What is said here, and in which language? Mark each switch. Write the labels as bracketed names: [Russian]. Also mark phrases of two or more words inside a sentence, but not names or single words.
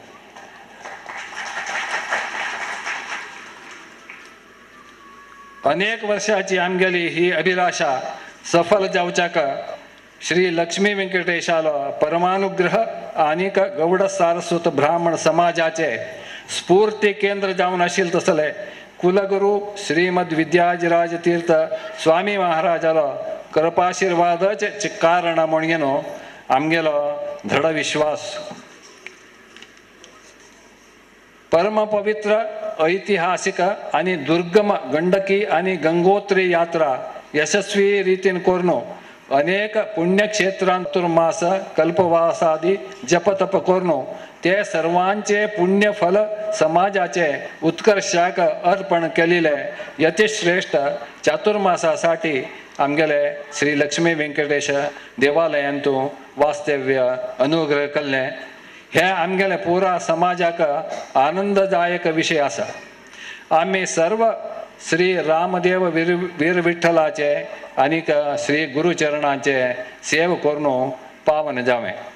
[Konkani] अनेक वर्षाची आमगेली ही अभिलाषा सफल जावच्याक श्री लक्ष्मी वेंकटेशालो परमानुग्रह आनीक गौड सारस्वत ब्राह्मण समाजाचे स्फूर्ती केंद्र जावन आशिल्ले तसले कुलगुरू श्रीमद विद्याजराज तीर्थ स्वामी महाराजालो कृपाशीर्वादचे कारण म्हणून आमगेलो दृढ विश्वास. परम पवित्र ऐतिहासिक आणि दुर्गम गंडकी आणि गंगोत्री यात्रा यशस्वी रीतीन करून अनेक पुण्यक्षेत्रांतुर्मास कल्पवासादी जपतप करून ते सर्वांचे पुण्यफल समाजाचे उत्कर्षाक अर्पण केलेले यतिश्रेष्ठ चातुर्मासासाठी आमगेले श्री लक्ष्मी वेंकटेश देवालयांतू वास्तव्य अनुग्रह केल्ले हे आमगेले पुरा समाजाक आनंददायक विषय आसा. आम्ही सर्व श्री रामदेव वीर विठ्ठलाचे आनीक श्री गुरुचरणांचे सेव करून पावन जावे.